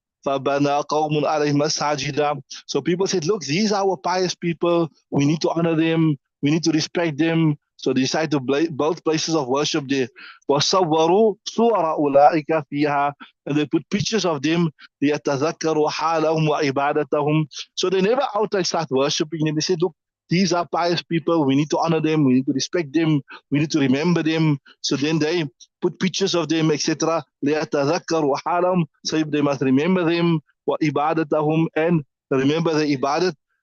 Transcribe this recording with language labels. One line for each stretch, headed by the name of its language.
Arabic: فبنى قوم عليهم مساجد.
English: So people said, look, these are our pious people. We need to honor them. We need to respect them. So they decided to build places of worship there.
Arabic: وصوروا صور أولئك فيها.
English: And they put pictures of them.
Arabic: ليتذكروا حالهم وعبادتهم.
English: So they never outright start worshiping them. They said, look, these are pious people. We need to honor them. We need to respect them. We need to remember them. So then they put pictures of them, etc.
Arabic: ليتذكروا حالهم.
English: So they must remember them.
Arabic: وعبادتهم,
English: and remember the ibadat.